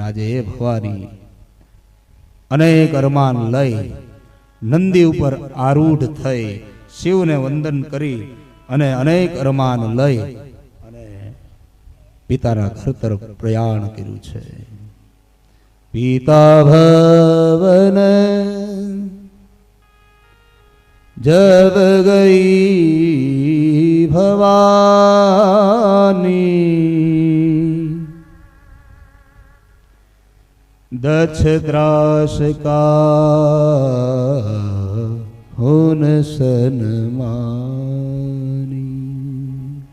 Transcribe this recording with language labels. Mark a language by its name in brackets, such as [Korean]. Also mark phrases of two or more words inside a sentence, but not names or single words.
[Gujarati] આજે એ ભવાની અનેક અરમાન લઈ નંદી ઉપર આરૂઢ થઈ શિવને વંદન કરી અને અનેક અરમાન લઈ અને પિતાના ઘર તરફ પ્રયાણ કર્યું છે. [Hindi] पिता भवन जब गई भवानी दक्ष त्रास का होन सनमानी